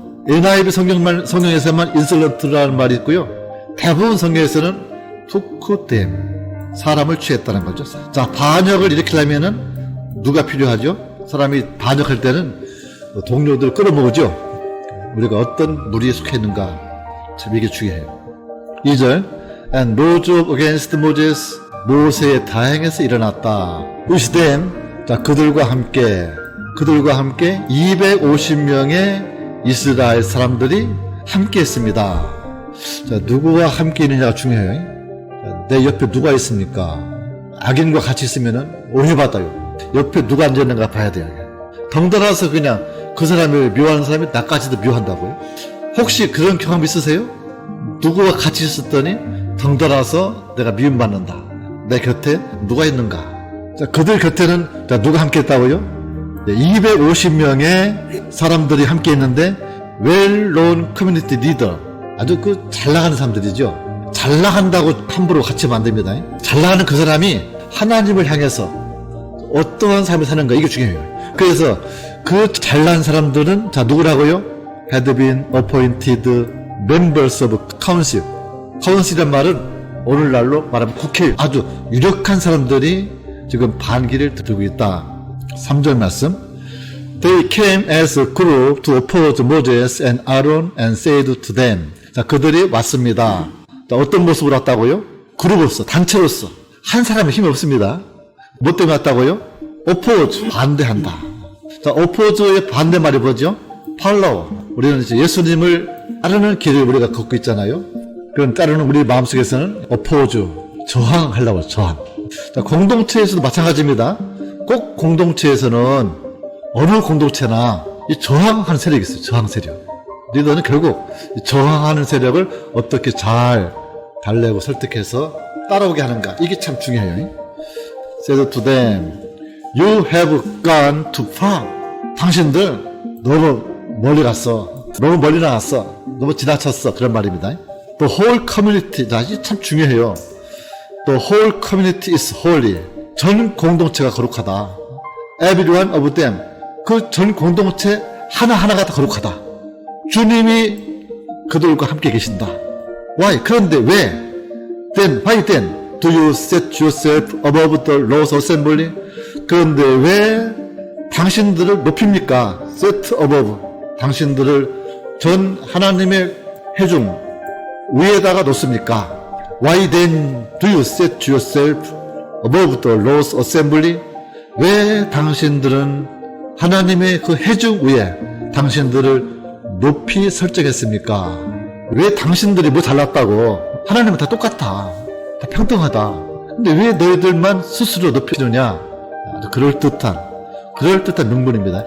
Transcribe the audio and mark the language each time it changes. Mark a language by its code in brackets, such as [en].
[ko] NIV 성경에서만 insolent라는 말이 있고요, 대부분 성경에서는 [en] took them, [ko] 사람을 취했다는 거죠. 자, 반역을 일으키려면은 누가 필요하죠? 사람이 반역할 때는 동료들 끌어모으죠. 우리가 어떤 무리에 속해 있는가, 참 이게 중요해요. [en] 2절, and rose up against Moses, [ko] 모세의 다행에서 일어났다. [en] with them, [ko] 자, 그들과 함께 250명의 이스라엘 사람들이 함께 했습니다. 자, 누구와 함께 있느냐가 중요해요. 자, 내 옆에 누가 있습니까? 악인과 같이 있으면 오해받아요. 옆에 누가 앉아있는가 봐야 돼요. 덩달아서 그냥 그 사람을 미워하는 사람이 나까지도 미워한다고요? 혹시 그런 경험 있으세요? 누구와 같이 있었더니 덩달아서 내가 미움받는다. 내 곁에 누가 있는가? 자, 그들 곁에는 자, 누가 함께 했다고요? 250명의 사람들이 함께 있는데 [en] well-known community leader, [ko] 아주 그 잘 나가는 사람들이죠. 잘 나간다고 함부로 같이 만듭니다. 잘 나가는 그 사람이 하나님을 향해서 어떠한 삶을 사는가, 이게 중요해요. 그래서 그 잘난 사람들은 자, 누구라고요? [en] had been appointed members of council. [ko] council이란 말은 오늘날로 말하면 국회, 아주 유력한 사람들이 지금 반기를 들고 있다. 3절 말씀. [en] They came as a group to oppose Moses and Aaron and said to them. [ko] 자, 그들이 왔습니다. 자, 어떤 모습으로 왔다고요? 그룹으로서, 단체로서. 한 사람의 힘이 없습니다. 뭐 때문에 왔다고요? oppose, 반대한다. 자, oppose의 반대말이 뭐죠? [en] follow. [ko] 우리는 이제 예수님을 따르는 길을 우리가 걷고 있잖아요. 그런 따르는 우리 마음속에서는 oppose, 저항하려고 해요, 저항. 자, 공동체에서도 마찬가지입니다. 꼭 공동체에서는 어느 공동체나 이 저항하는 세력이 있어요. 저항 세력. 리더는 결국 이 저항하는 세력을 어떻게 잘 달래고 설득해서 따라오게 하는가, 이게 참 중요해요. [en] said to them, you have gone too far. [ko] 당신들 너무 멀리 갔어. 너무 멀리 나갔어. 너무 지나쳤어. 그런 말입니다. [en] The whole community, [ko] 이게 참 중요해요. [en] The whole community is holy. [ko] 전 공동체가 거룩하다. [en] Everyone of them. [ko] 그 전 공동체 하나하나가 다 거룩하다. 주님이 그들과 함께 계신다. [en] Why? [ko] 그런데 왜? [en] Then, why then? Do you set yourself above the laws assembly? [ko] 그런데 왜 당신들을 높입니까? [en] set above. [ko] 당신들을 전 하나님의 회중 위에다가 놓습니까? [en] Why then do you set yourself above the Lord's assembly? [ko] 왜 당신들은 하나님의 그 회중 위에 당신들을 높이 설정했습니까? 왜 당신들이 뭐 잘났다고? 하나님은 다 똑같아. 다 평등하다. 근데 왜 너희들만 스스로 높이느냐? 아주 그럴듯한 명분입니다.